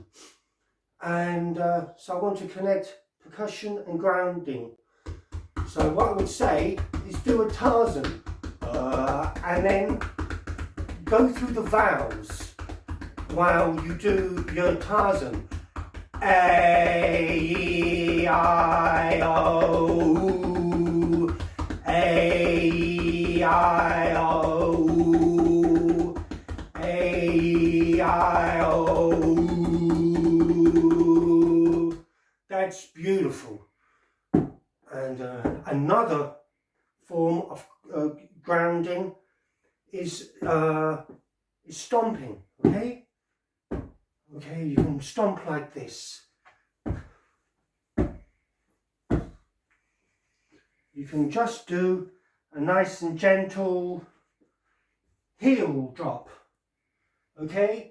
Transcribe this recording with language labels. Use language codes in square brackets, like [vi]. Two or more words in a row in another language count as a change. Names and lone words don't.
[en] And so I want to connect percussion and grounding. So what I would say is do a Tarzan and then go through the vowels while you do your Tarzan. A-E-I-O, A-E-I-O, A-E-I-O. That's beautiful. And another form of grounding is stomping, okay? Okay, you can stomp like this. You can just do a nice and gentle heel drop, okay?